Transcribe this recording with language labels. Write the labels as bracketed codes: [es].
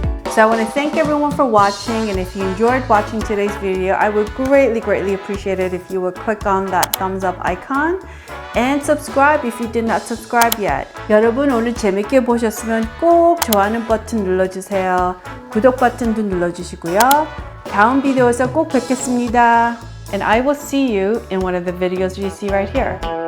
[en] So I want to thank everyone for watching, and if you enjoyed watching today's video, I would greatly appreciate it if you would click on that thumbs up icon and subscribe if you did not subscribe yet. [ko] 여러분 오늘 재밌게 보셨으면 꼭 좋아하는 버튼 눌러주세요. 구독 버튼도 눌러주시고요. 다음 비디오에서 꼭 뵙겠습니다. [en] And I will see you in one of the videos you see right here.